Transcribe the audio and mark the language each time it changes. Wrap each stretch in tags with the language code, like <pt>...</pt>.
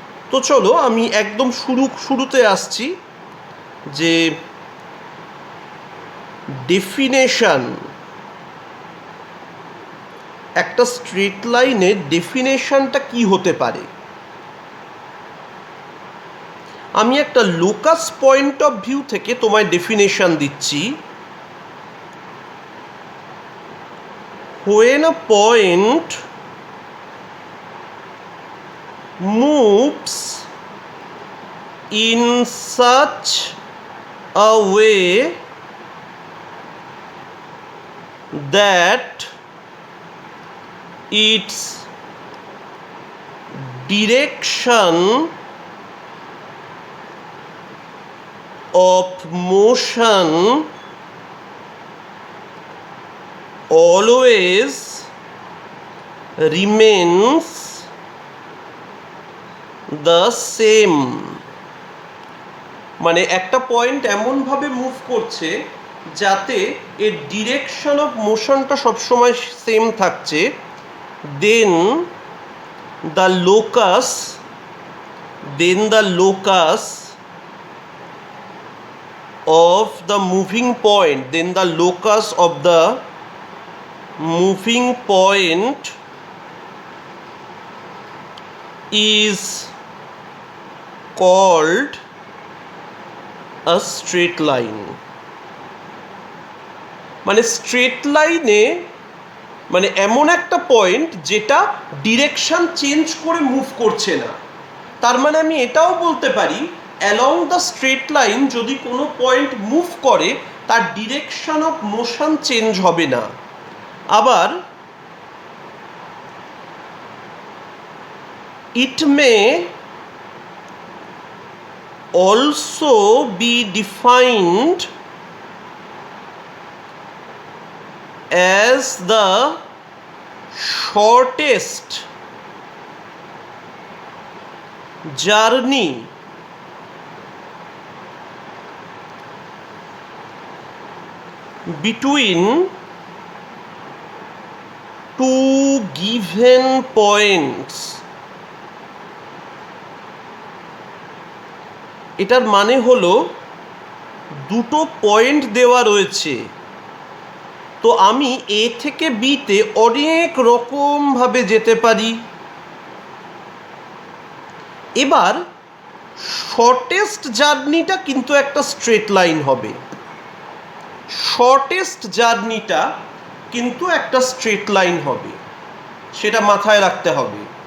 <bn>তো চলো আমি একদম শুরুতে আসছি, যে ডেফিনেশন, একটা স্ট্রেট লাইনের ডেফিনেশনটা কি হতে পারে। আমি একটা লোকাস পয়েন্ট অফ ভিউ থেকে তোমায় ডেফিনেশন দিচ্ছি।</bn> <en>When a point moves in such a way that its direction of motion always remains the same।</en> <bn>মানে একটা পয়েন্ট এমনভাবে মুভ করছে যাতে এর ডিরেকশন অফ মোশনটা সবসময় সেম থাকছে, দেন</bn> <en>the locus, then the locus of the moving point, then the locus of the moving point is called a straight line.</en> <bn>মানে straight লাইনে মানে এমন একটা পয়েন্ট যেটা ডিরেকশন চেঞ্জ করে মুভ করছে না। তার মানে আমি এটাও বলতে পারি</bn> <en>along the straight line</en> <bn>যদি কোনো পয়েন্ট মুভ করে তার ডিরেকশন অফ মোশন চেঞ্জ হবে না। আবার</bn> <en>it may also be defined as the shortest journey between two given points.</en> <bn>এটার মানে হলো দুটো পয়েন্ট দেওয়া রয়েছে, তো আমি এ থেকে বিতে অনেক রকমভাবে যেতে পারি। এবার শর্টেস্ট জার্নিটা কিন্তু একটা স্ট্রেট লাইন হবে, শর্টেস্ট জার্নিটা কিন্তু একটা স্ট্রেট লাইন হবে, সেটা মাথায় রাখতে হবে।</bn>